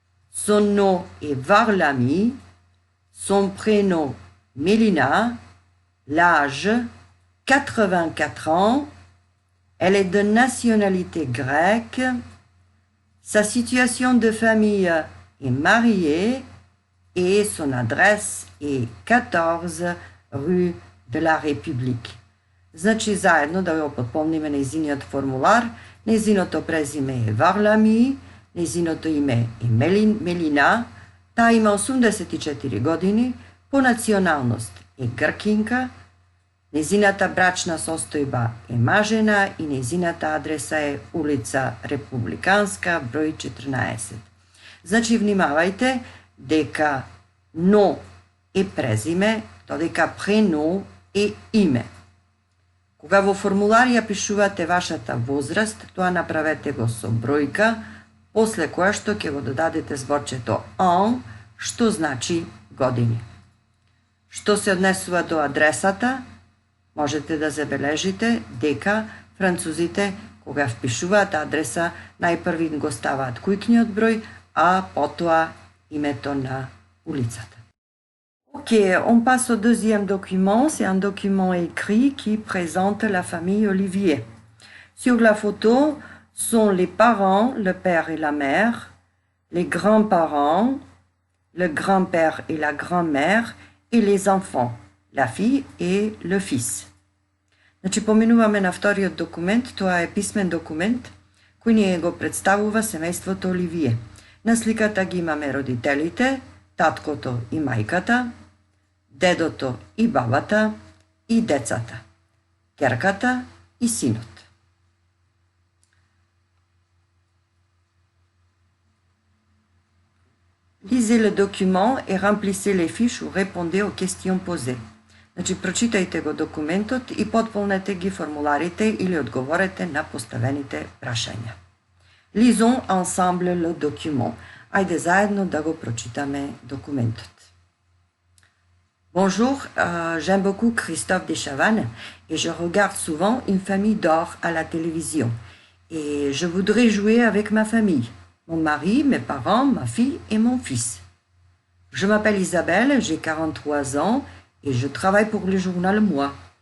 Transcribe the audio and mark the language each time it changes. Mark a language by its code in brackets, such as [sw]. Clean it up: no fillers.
[fr] Son nom est Varlami, son prénom Mélina, l'âge 84 ans, elle est de nationalité grecque, sa situation de famille est mariée et son adresse est 14 rue de la République. [mk] Значи заедно да го потпомниме нејзиниот формулар, нејзиното презиме е Варлами, нејзиното име е Мелина, таа има 84 години, по националност е гркинка, нејзината брачна состојба е мажена и нејзината адреса е улица Републиканска, број 14. Значи внимавајте дека но е презиме, додека прено е име. Кога во формулар ја пишувате вашата возраст, тоа направете го со бројка, после која што ќе го додадете зборчето an, што значи години. Што се однесува до адресата, можете да забележите дека французите, кога впишуваат адреса, најпрви го ставаат кујкниот број, а потоа името на улицата. [fr] Ok, on passe au deuxième document. C'est un document écrit qui présente la famille Olivier. Sur la photo sont les parents, le père et la mère, les grands-parents, le grand-père et la grand-mère et les enfants, la fille et le fils. [mk] Значи, поминуваме на вториот документ. Тоа е писмен документ кој ни го представува семејството Оливие. На сликата ги имаме родителите, таткото и мајката, дедото и бабата и децата, ќерката и синот. [fr] Lisez le document et remplissez les fiches ou répondez aux questions posées. [mk] Значи, прочитајте го документот и потполнете ги формуларите или одговорете на поставените прашања. [fr] Lisons ensemble le document. [mk] Ајде заедно да го прочитаме документот. [fr] Bonjour, j'aime beaucoup Christophe Deschavannes et je regarde souvent Une famille d'or à la télévision. Et je voudrais jouer avec ma famille, mon mari, mes parents, ma fille et mon fils. Je m'appelle Isabelle, j'ai 43 ans et je travaille pour le journal Moi.